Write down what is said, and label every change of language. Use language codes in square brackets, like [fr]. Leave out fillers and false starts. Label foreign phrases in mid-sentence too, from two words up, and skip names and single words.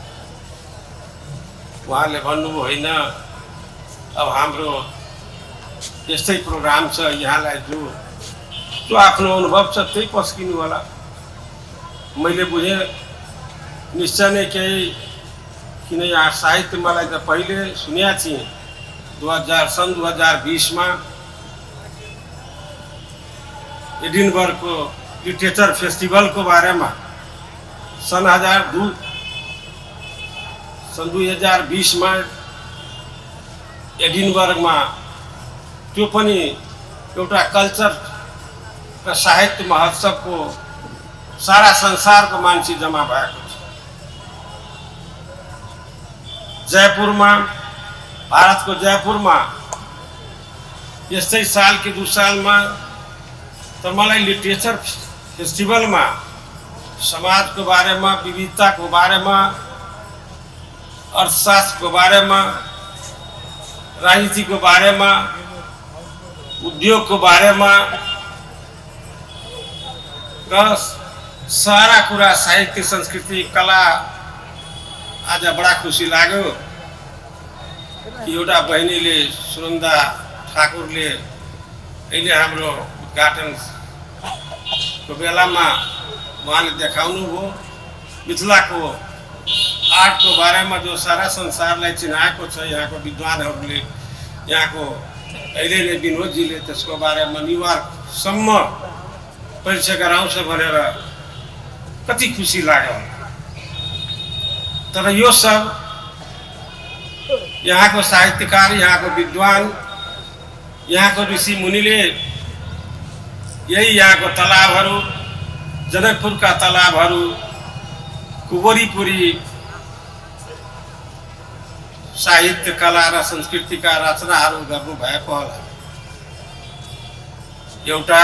[ne] उहाँले भन्नुभयो होइन, अब हाम्रो यस्तै प्रोग्राम छ, यहाँलाई जो आफ्नो अनुभव छ त्यही पस्किनु होला। मैले बुझेँ निश्चय नै केही, किन यहाँ साहित्य मलाई त पहिले सुनेको थिएँ। सन् 2020 में एडिनबर्ग को [en] literature festival [ne] को बारे में सन् 2020 में एडिनबर्ग में त्यो पनि एउटा कल्चर र साहित्य महोत्सव को सारा संसार को मान्छे जमा भएको छ। जयपुर में, भारत को जयपुर में यस्तै साल के 2 साल में तो मलाई [en] literature festival [ne] में समाज को बारे में, विविधता को बारे में, अर्थशास्त्र को बारे में, राजनीति को बारे में, उद्योग को बारे में र सारा कुरा साहित्य, संस्कृति, कला आज बड़ा खुशी लाग्यो कि एउटा बहिनीले सुनन्दा ठाकुरले अहिले हाम्रो उद्घाटन को बेलामा उहाँले देखाउनु भयो मिथिला को आर्ट को बारे में जो सारा संसारलाई चिनाएको छ। यहाँको विद्वानहरूले, यहाँको अहिले नै विनोदजीले त्यसको बारेमा न्युयोर्कसम्म परिचय गराउँछ भनेर कति खुसी लाग्यो। तर यो सब यहाँ को साहित्यकार, यहाँ को विद्वान, यहाँ को ऋषि मुनिले यही यहाँ को तालाबहरू, जनकपुर का तालाबहरू, कुवरीपुरी साहित्य, कला र संस्कृति का रचनाहरू गर्नु भएको होला एउटा।